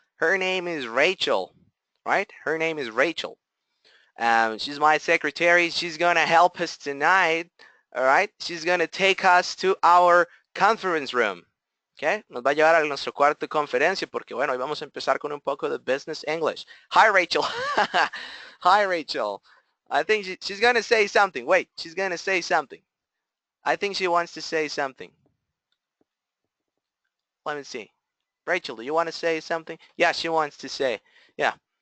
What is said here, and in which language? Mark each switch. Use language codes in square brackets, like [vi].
[en] Her name is Rachel, right? Her name is Rachel. She's my secretary. She's going to help us tonight, all right? She's going to take us to our conference room, okay? [es] Nos va a llevar a nuestro cuarto de conferencia porque, bueno, hoy vamos a empezar con un poco de business English. [en] Hi, Rachel. Hi, Rachel. I think she's going to say something. Wait, she's going to say something. I think she wants to say something. Let me see. Rachel, do you want to say something? Yeah, she wants to say. Yeah.